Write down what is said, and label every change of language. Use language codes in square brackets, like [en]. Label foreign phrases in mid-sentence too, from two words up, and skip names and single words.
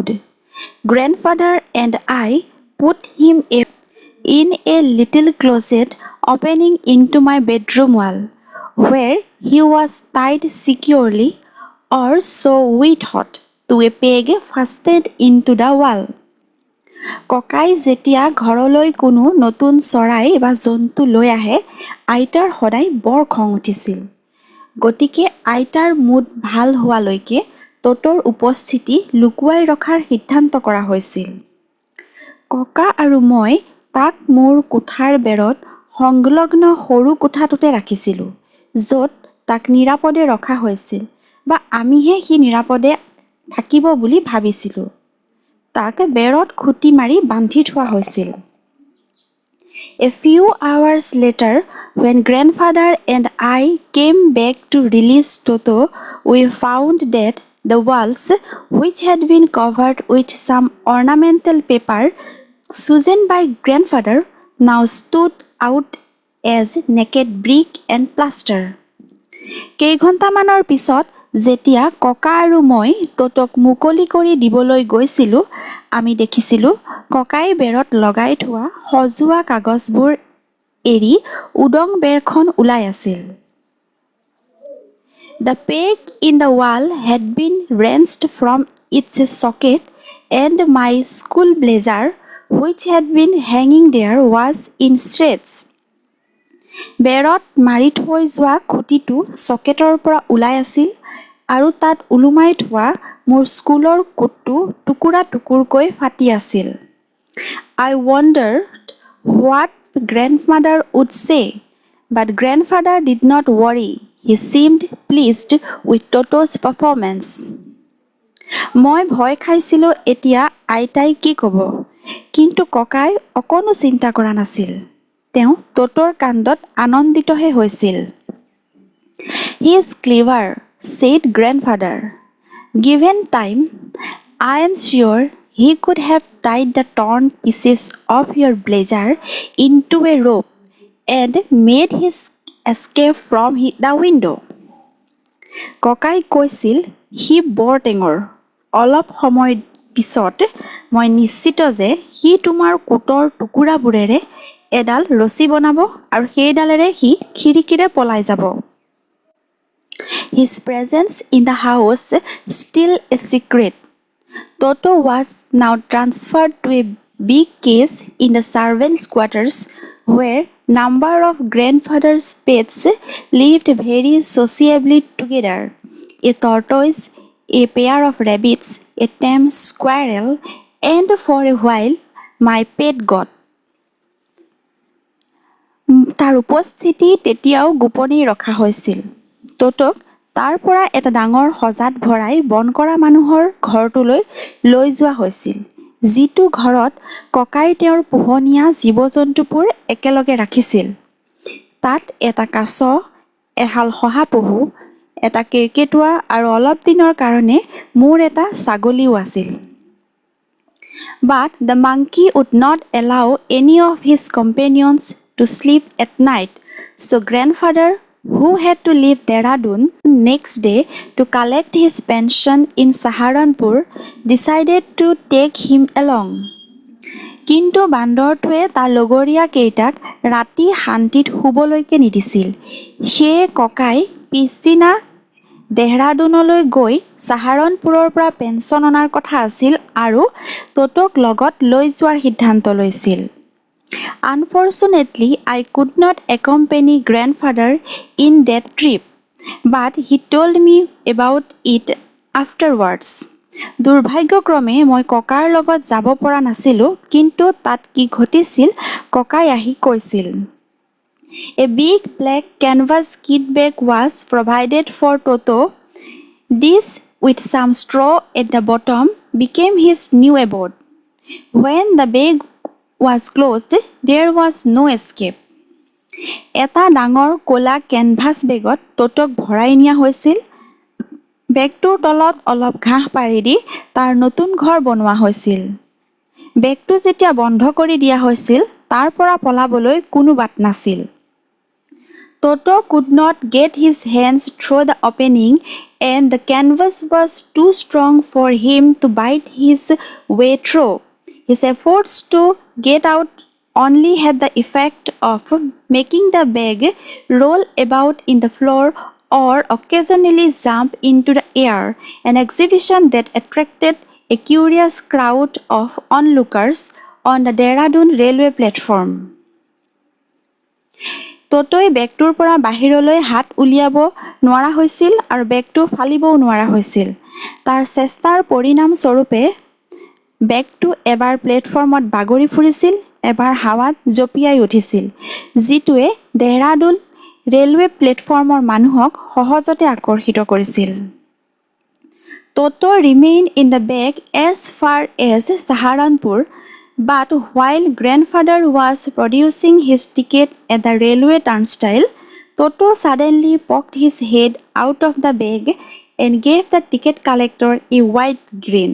[en] Grandfather and I put him in a little closet opening into my bedroom wall, where he was tied securely, or so we thought, to a peg fastened into the wall. [as] ককাই যেতিয়া ঘৰলৈ কোনো নতুন চৰাই বা জন্তু লৈ আহে আইতাৰ সদায় বৰ খং উঠিছিল। গতিকে আইতাৰ মুড ভাল হোৱালৈকে ট'টোৰ উপস্থিতি লুকুৱাই ৰখাৰ সিদ্ধান্ত কৰা হৈছিল। ককা আৰু মই তাক মোৰ কোঠাৰ বেৰত সংলগ্ন সৰু কোঠাটোতে ৰাখিছিলোঁ, য'ত তাক নিৰাপদে ৰখা হৈছিল, বা আমিহে সি নিৰাপদে থাকিব বুলি ভাবিছিলোঁ। তাক বেৰত খুটি মাৰি বান্ধি থোৱা হৈছিল। [en] A few hours later, when grandfather and I came back to release Toto, we found that the walls, which had been covered with some ornamental paper chosen by grandfather, now stood out as naked brick and plaster. [as] কেইঘণ্টামানৰ পিছত যেতিয়া ককা আৰু মই ট'টোক মুকলি কৰি দিবলৈ গৈছিলোঁ, আমি দেখিছিলোঁ ককাই বেৰত লগাই থোৱা সজোৱা কাগজবোৰ এৰি উদং বেৰখন ওলাই আছিল। [en] The peg in the wall had been wrenched from its socket, and my school blazer, which had been hanging there, was in shreds. [as] বেৰত মাৰি থৈ যোৱা খুঁটিটো চকেটৰ পৰা ওলাই আছিল আৰু তাত ওলোমাই থোৱা মোৰ [en] school coat [as] টুকুৰা টুকুৰকৈ ফাটি আছিল। [en] I wondered what grandmother would say, but grandfather did not worry. He seemed pleased with Toto's performance. [as] মই ভয় খাইছিলোঁ এতিয়া আইতাই কি ক'ব, কিন্তু ককাই অকণো চিন্তা কৰা নাছিল। তেওঁ টোটোৰ কাণ্ডত আনন্দিতহে হৈছিল। [en] He is clever, said grandfather. Given time, I am sure he could have tied the torn pieces of your blazer into a rope and made his escape from the window. [as] ককাই কৈছিল সি বৰ টেঙৰ। অলপ সময় পিছত মই নিশ্চিত যে সি তোমাৰ কোটৰ টুকুৰাবোৰেৰে এডাল ৰছী বনাব আৰু সেইডালেৰে সি খিৰিকীৰে পলাই যাব। [en] His presence in the house still a secret. Toto was now transferred to a big case in the servants' quarters where number of grandfather's pets lived very sociably together. A tortoise, a pair of rabbits, a tame squirrel, and for a while my pet goat. [as] তাৰ উপস্থিতি তেতিয়াও গোপনেই ৰখা হৈছিল। টোটোক তাৰ পৰা এটা ডাঙৰ সজাত ভৰাই বন কৰা মানুহৰ ঘৰটোলৈ লৈ যোৱা হৈছিল, যিটো ঘৰত ককাই তেওঁৰ পোহনীয়া জীৱ-জন্তুবোৰ একেলগে ৰাখিছিল। তাত এটা কাছ, এহাল শহাপহু, এটা কেৰ্কেটুৱা আৰু অলপ দিনৰ কাৰণে মোৰ এটা ছাগলীও আছিল। [en] But the monkey would not allow any of his companions to sleep at night, so grandfather, who had to leave Dehradun next day to collect his pension in Saharanpur, decided to take him along. [as] কিন্তু বান্দৰটোৱে তাৰ লগৰীয়া কেইটাক ৰাতি শান্তিত শুবলৈকে নিদিছিল। সেয়ে ককাই পিছদিনা দেহৰাদুনলৈ গৈ সাহাৰণপুৰৰ পৰা পেঞ্চন অনাৰ কথা আছিল আৰু টোটোক লগত লৈ যোৱাৰ সিদ্ধান্ত লৈছিল। [en] Unfortunately, I could not accompany grandfather in that trip, but he told me about it afterwards. [as] দুৰ্ভাগ্যক্ৰমে মই ককাৰ লগত যাব পৰা নাছিলোঁ, কিন্তু তাত কি ঘটিছিল ককাই আহি কৈছিল। [en] A big black canvas kit bag was provided for Toto. This, with some straw at the bottom, became his new abode. When the bag was closed, there was no escape. [as] এটা ডাঙৰ ক'লা [en] canvas bag [as] টোটোক ভৰাই নিয়া হৈছিল। বেগটোৰ তলত অলপ ঘাঁহ পাৰি দি তাৰ নতুন ঘৰ বনোৱা হৈছিল। বেগটো যেতিয়া বন্ধ কৰি দিয়া হৈছিল, তাৰ পৰা পলাবলৈ কোনো বাট নাছিল। [en] Toto could not get his hands through the opening, and the canvas was too strong for him to bite his way through. His efforts to get out only had the effect of making the bag roll about in the floor or occasionally jump into the air, an exhibition that attracted a curious crowd of onlookers on the Dehradun railway platform. [as] টোটোই বেগটোৰ পৰা বাহিৰলৈ হাত উলিয়াব নোৱাৰা হৈছিল আৰু বেগটো ফালিবও নোৱাৰা হৈছিল। তাৰ চেষ্টাৰ পৰিণামস্বৰূপে বেগটো এবাৰ প্লেটফৰ্মত বাগৰি ফুৰিছিল, এবাৰ হাৱাত জঁপিয়াই উঠিছিল, যিটোৱে দেহৰাদুন [en] railway platform [as] মানুহক সহজতে আকৰ্ষিত কৰিছিল। [en] Toto remained in the bag as far as Saharanpur, but while grandfather was producing his ticket at the railway turnstile, Toto suddenly poked his head out of the bag and gave the ticket collector a wide grin.